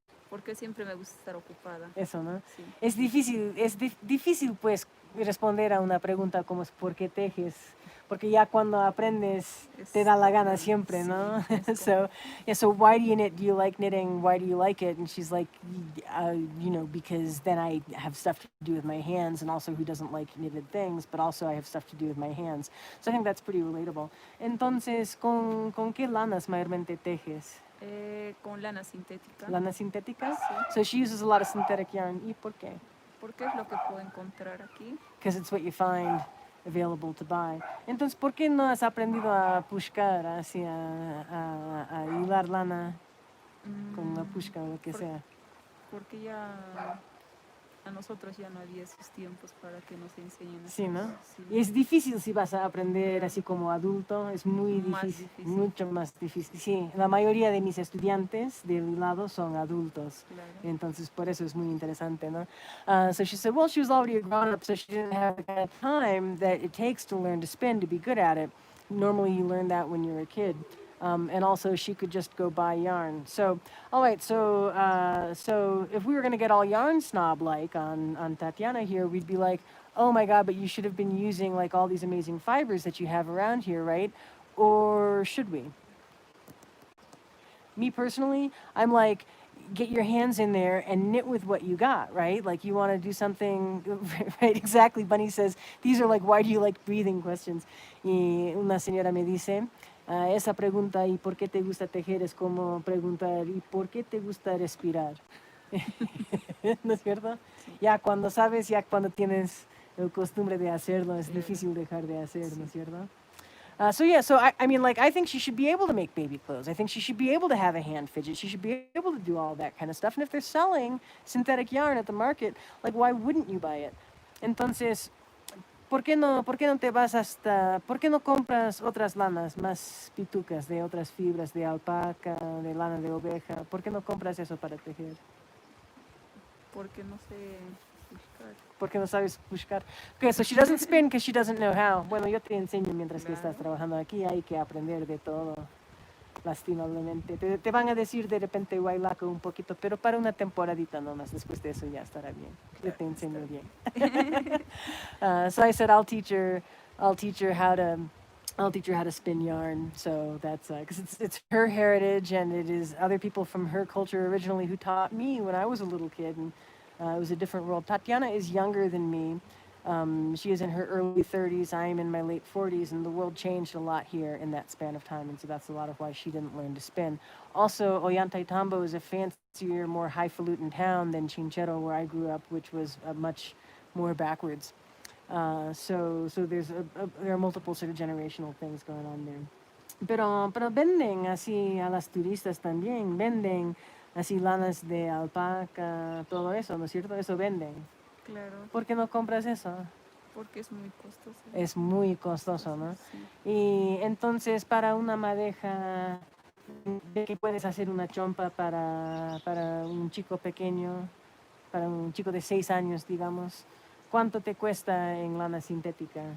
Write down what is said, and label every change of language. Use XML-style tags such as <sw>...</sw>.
<es>Porque siempre me gusta estar ocupada. Eso, ¿no? Sí. Es difícil pues responder a una pregunta como es ¿por qué tejes? Porque ya cuando aprendes te da la gana siempre, ¿no?</es> <en>So why do you knit? Do you like knitting? Why do you like it? And she's like, you know, because then I have stuff to do with my hands, and also who doesn't like knitted things, but also I have stuff to do with my hands. So I think that's pretty relatable.</en> <es>Entonces, ¿con qué lanas mayormente tejes? Con lana sintética. ¿Lana sintética? Sí.</es> <en>So she uses a lot of synthetic yarn.</en> <es>¿Y por qué? Porque es lo que puedo encontrar aquí.</es> <en>Because it's what you find available to buy.</en> <es>Entonces, ¿por qué no has aprendido a pushcar, así a hilar lana con la pushka o lo que sea? Porque ya a nosotros ya no había esos tiempos para que nos enseñen. Sí, ¿no? Sí. Y es difícil si vas a aprender así como adulto, es muy difícil, mucho más difícil. Sí, la mayoría de mis estudiantes del hilado son adultos, claro. Entonces por eso es muy interesante, ¿no?</es> <en>So she said, well, she was already a grown-up, so she didn't have the kind of time that it takes to learn to spin to be good at it. Normally you learn that when you're a kid. And also she could just go buy yarn. So, all right, so if we were going to get all yarn snob-like on Tatiana here, we'd be like, oh my God, but you should have been using like all these amazing fibers that you have around here, right? Or should we? Me personally, I'm like, get your hands in there and knit with what you got, right? Like you want to do something, right? Exactly. Bunny says, these are like, why do you like breathing questions?</en> <es>Y una señora me dice, esa pregunta, ¿y por qué te gusta tejer? Es como preguntar, ¿y por qué te gusta respirar? ¿No es cierto? Sí. Ya cuando sabes, ya cuando tienes la costumbre de hacerlo, es difícil dejar de hacer, ¿no es cierto?</es> <en>So I mean, like, I think she should be able to make baby clothes. I think she should be able to have a hand fidget. She should be able to do all that kind of stuff. And if they're selling synthetic yarn at the market, like, why wouldn't you buy it?</en> <es>Entonces, ¿por qué no te vas por qué no compras otras lanas más pitucas de otras fibras de alpaca, de lana de oveja? ¿Por qué no compras eso para tejer? Porque no sé buscar. ¿Por qué no sabes buscar?</es> <en>Okay, so she doesn't spin because she doesn't know how.</en> <es>Bueno, yo te enseño mientras que estás Claro. trabajando aquí. Hay que aprender de todo, lastimablemente. Te van a decir de repente guaylaco un poquito, pero para una temporadita nomás. Después de eso ya estará bien. Yo te enseño bien.</es> <en>So I said I'll teach her how to spin yarn. So that's because it's her heritage, and it is other people from her culture originally who taught me when I was a little kid, and it was a different world. Tatiana is younger than me. She is in her early 30s. I am in my late 40s, and the world changed a lot here in that span of time, and so that's a lot of why she didn't learn to spin. Also, Ollantaytambo is a fancier, more highfalutin town than Chinchero, where I grew up, which was much more backwards. So there are multiple sort of generational things going on there.</en> <es>Pero venden así a las turistas también, venden así lanas de alpaca, todo eso, ¿no es cierto? Eso venden. Claro, ¿Por qué no compras eso? porque es muy costoso. Es muy costoso, ¿no? Sí. Y entonces para una madeja, de que puedes hacer una chompa para un chico pequeño, para un chico de 6 años, digamos, ¿cuánto te cuesta en lana sintética?</es>